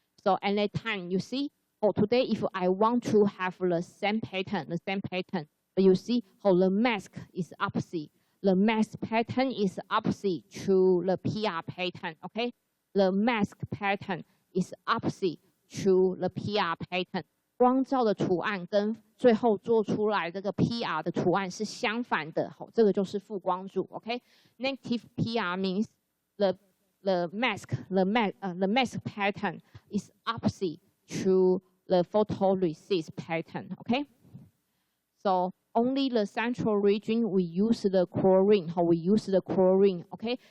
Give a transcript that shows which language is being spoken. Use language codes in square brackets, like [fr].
[en] So at that time, you see, today if I want to have the same pattern, but you see how the mask is opposite. The mask pattern is opposite to the PR pattern. Okay. The mask pattern is opposite to the PR pattern. [zh] 光照的图案跟最后做出来这个 PR 的图案是相反的，这个就是负光柱 ，OK？ [en] Negative PR means the mask pattern is opposite to the photoresist pattern, okay? So only the central region we use the chlorine, okay?